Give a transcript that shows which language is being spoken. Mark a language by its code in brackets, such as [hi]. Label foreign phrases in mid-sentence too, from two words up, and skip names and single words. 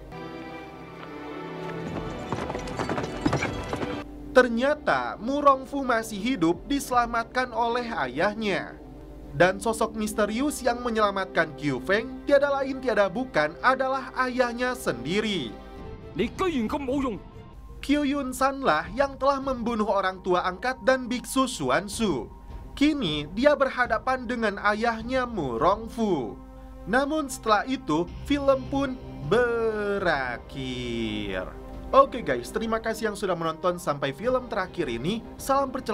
[id] Ternyata Murongfu masih hidup diselamatkan oleh ayahnya. Dan sosok misterius yang menyelamatkan Qiu Feng tiada lain tiada bukan adalah ayahnya sendiri. [yue] 你居然咁冇用！ [id] Qiu Yunsan-lah yang telah membunuh orang tua angkat dan biksu Xuanzu. Kini dia berhadapan dengan ayahnya Murongfu. Namun setelah itu film pun berakhir. Oke guys, terima kasih yang sudah menonton sampai film terakhir ini.